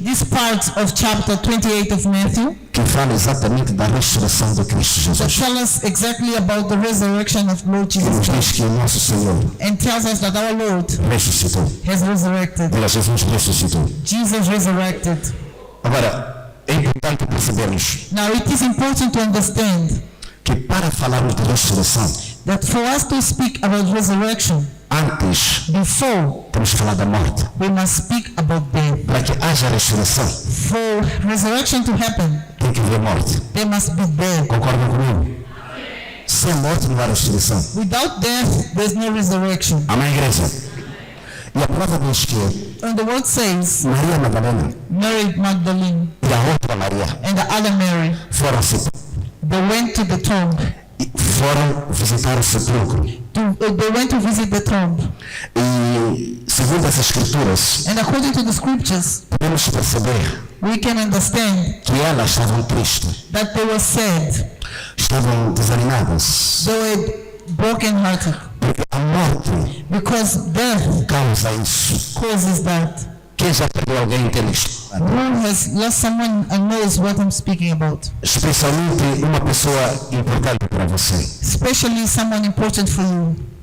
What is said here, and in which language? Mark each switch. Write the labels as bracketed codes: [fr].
[en] this part of chapter 28 of Matthew [pt] que fala exatamente da ressurreição de Cristo [en] that tells us exactly about the resurrection of Lord [pt] E nos [en] Jesus [pt] diz [en] Christ [pt] que o nosso Senhor [en] and tells us that our Lord [pt] ressuscitou. [en] has resurrected. [pt] Diga, Jesus ressuscitou. [en] Jesus resurrected. [pt] Agora, é importante percebermos [en] Now it is important to understand [pt] que para falarmos de ressurreição, [en] that for us to speak about resurrection, [pt] antes [en] before [pt] temos que falar da morte. [en] we must speak about death. [pt] Para que haja ressurreição, [en] For resurrection to happen, [pt] tem que haver morte. [en] there must be death. [pt] Concordam comigo? Sem morte não há ressurreição. [en] Without death, there's no resurrection. [pt] Amém, igreja? E a palavra diz que [en] And the word says, [pt] Maria Madalena [en] Mary Magdalene [pt] e a outra Maria [en] and the other Mary, they went to the tomb. [pt] foram visitar o sepulcro. [en] They went to visit the tomb. [pt] E segundo as escrituras, [en] And according to the scriptures, [pt] podemos perceber [en] we can understand [pt] que elas estavam tristes, [en] that they were sad. [pt] estavam desanimadas, [en] They were broken-hearted. [pt] porque a morte [en] Because death [pt] causa isso. [en] causes that. [pt] Quem já perdeu alguém entende isto? [en] Who has lost someone and knows what I'm speaking about? [pt] Especialmente uma pessoa importante para você, [en] Especially someone important for you.